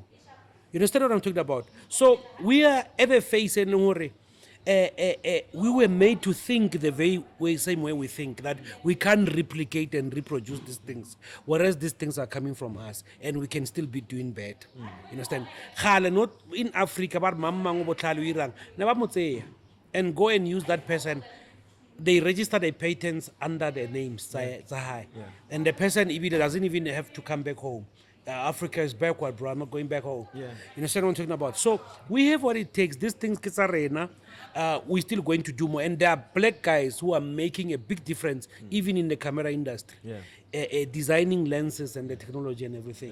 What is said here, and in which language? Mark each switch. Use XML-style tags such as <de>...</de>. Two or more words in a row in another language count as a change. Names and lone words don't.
<en>You understand what I'm talking about? So we are ever facing we were made to think the same way we think, that we can't replicate and reproduce these things, whereas these things are coming from us and we can still be doing better. You understand? Khale, not in Africa, but</en> <tn>mamang botlhale o irang, ne ba mo tseya</tn> <en>and go and use that person. They register their patents under their names, and the person even doesn't even have to come back home. Africa is backward, bro. I'm not going back home. You understand what I'm talking about? So we have what it takes. These things, Kisarena, we're still going to do more. And there are black guys who are making a big difference, even in the camera industry, designing lenses and the technology and everything.</en>